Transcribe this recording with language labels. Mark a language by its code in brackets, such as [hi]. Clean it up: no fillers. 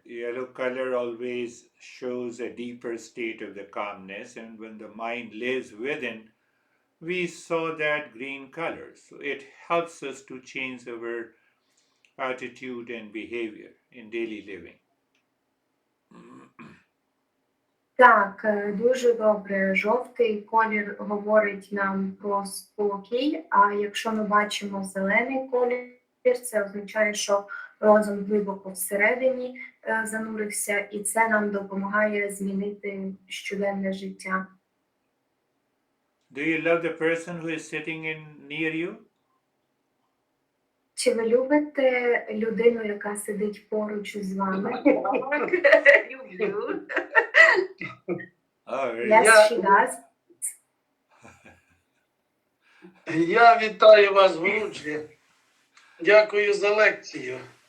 [en] Yellow color always shows a deeper state of the calmness, and when the mind lives within, we saw that green color. So it helps us to change our attitude and behavior in daily living. [uk] Так, дуже добре. Жовтий колір говорить нам про спокій, а якщо ми бачимо зелений колір, це означає, що розум глибоко всередині занурився, і це нам допомагає змінити щоденне життя. [en] Do you love the person who is sitting near you? [uk] Чи ви любите людину, яка сидить поруч з вами? Люблю. [en] Oh, really? Yes, she does. [uk] Я вітаю вас, Гуруджі. Дякую за лекцію.